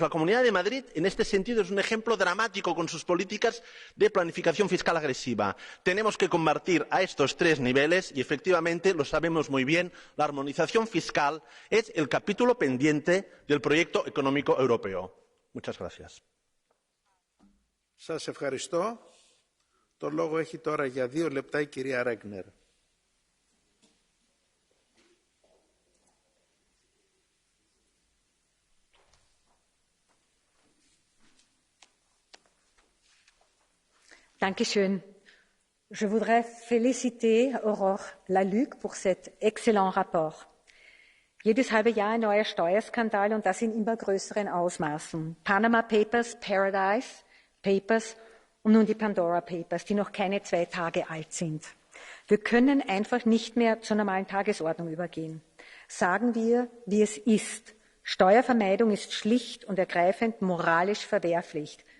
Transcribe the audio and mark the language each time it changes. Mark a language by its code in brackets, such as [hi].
[es] La Comunidad de Madrid, en este sentido, es un ejemplo dramático con sus políticas de planificación fiscal agresiva. Tenemos que combatir a estos 3 niveles y, efectivamente, lo sabemos muy bien, la armonización fiscal es el capítulo pendiente del proyecto económico europeo. Muchas gracias. [el] Σας ευχαριστώ. Το λόγο έχει τώρα για 2 λεπτά η κυρία Ρέγνερ. [de] Dankeschön. [fr] Je voudrais féliciter Aurore Lalucq pour cet excellent rapport. [de] Jedes halbe Jahr ein neuer Steuerskandal und das in immer größeren Ausmaßen. Panama Papers, Paradise Papers und nun die Pandora Papers, die noch keine 2 Tage alt sind. Wir können einfach nicht mehr zur normalen Tagesordnung übergehen. Sagen wir, wie es ist. Steuervermeidung ist schlicht und ergreifend moralisch verwerflich.